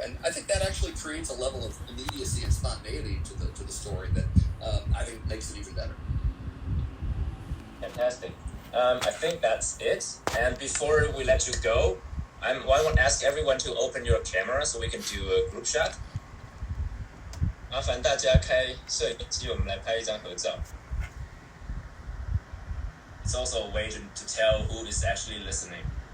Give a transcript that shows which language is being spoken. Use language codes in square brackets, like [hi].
[en] And I think that actually creates a level of immediacy and spontaneity to the story that I think makes it even better. Fantastic. I think that's it. And before we let you go, I want to ask everyone to open your camera so we can do a group shot. [zh] 麻烦大家开摄影机，我们来拍一张合照。 [en] It's also a way to tell who is actually listening.